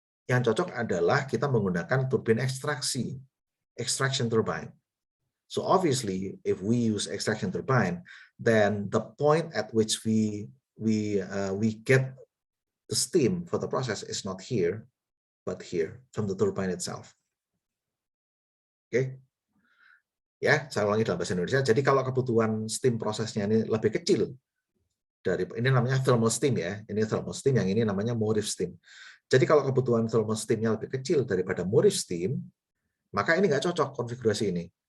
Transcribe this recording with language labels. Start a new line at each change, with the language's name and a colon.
Indonesian: Yang cocok adalah kita menggunakan turbin ekstraksi, extraction turbine.
English: So obviously, if we use extraction turbine, then the point at which we get the steam for the process is not here, but here from the turbine itself.
Indonesian: Oke, ya saya ulangi dalam bahasa Indonesia. Jadi kalau kebutuhan steam prosesnya ini lebih kecil dari ini namanya thermal steam ya, ini thermal steam, yang ini namanya motive steam. Jadi kalau kebutuhan thermal steamnya lebih kecil daripada motive steam, maka ini nggak cocok konfigurasi ini.